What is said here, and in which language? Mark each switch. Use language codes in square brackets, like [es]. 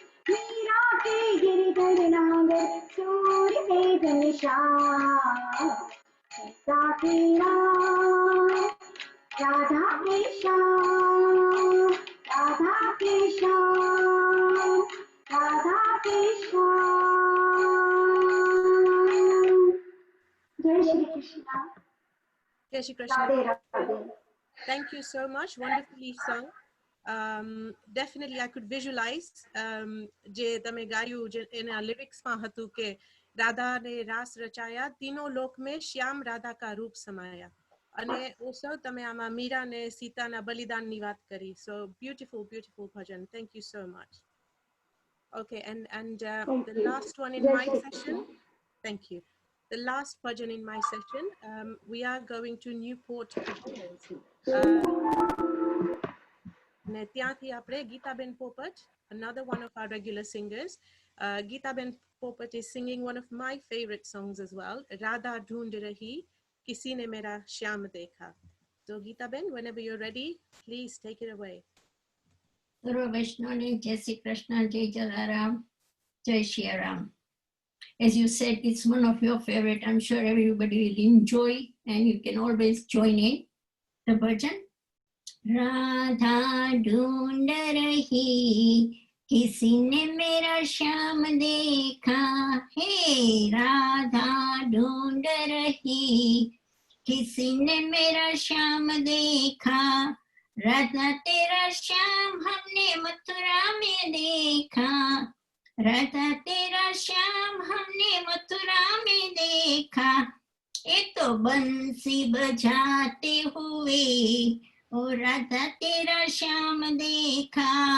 [hi] मीरा के गिरधर नागर सूर के घनश्याम सीता के राम राधा के श्याम राधा के श्याम राधा के श्याम जय Shri Krishna Jai Shri Radhe Krishna. Radhe [en] Thank you so much. Wonderfully sung. definitely I could visualize [gu] જે તમે ગાયું જે એના લિરિક્સમાં હતું કે રાધા ને રાસ રચાયા [hi] तीनों लोक में श्याम राधा का रूप समाया [gu] અને also તમે આમાં મીરા ને સીતાના બલિદાનની વાત કરી. [en] So beautiful bhajan, thank you so much. Okay, and the last one in my session, thank you. The last bhajan in my session, we are going to Newport Bears. [gu] ને ત્યાંથી આપણે ગીતાબેન પોપટ, [en] another one of our regular singers. Geetaben Popat is singing one of my favorite songs as well, [hi] Radha Dhoond Rahi, Kisi ne Mera Shyam Dekha. [en] So Geetaben, whenever you're ready, please take it away. [hi] Guru Vaishnani, Jai Shri Krishna, Jai Jalaram, Jai Shri Ram. [en] As you said, it's one of your favorite. I'm sure everybody will enjoy and you can always join in the bhajan. [hi] Radha ढूंढ रही किसी ने मेरा श्याम देखा हे राधा ढूंढ रही किसी ने मेरा श्याम देखा राधा तेरा श्याम हमने मथुरा में देखा राधा तेरा श्याम हमने मथुरा में देखा ये तो बंसी बजाते हुए ओ राधा तेरा श्याम देखा